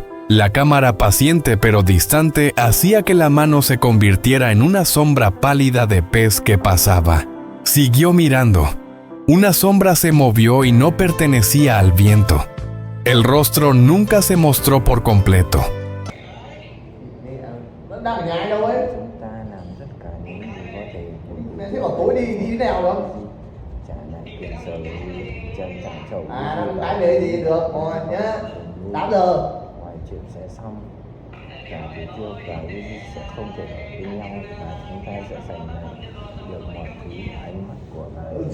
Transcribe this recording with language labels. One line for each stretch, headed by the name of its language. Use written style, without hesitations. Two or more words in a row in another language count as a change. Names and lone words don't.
Spanish: La cámara, paciente pero distante, hacía que la mano se convirtiera en una sombra pálida de pez que pasaba. Siguió mirando. Una sombra se movió y no pertenecía al viento. El rostro nunca se mostró por completo.
Vietnamese: Chuyện sẽ xong và Tiểu Tiêu và Uzi sẽ không thể ở bên nhau và chúng ta sẽ giành lại được mọi thứ và ánh mắt của bà.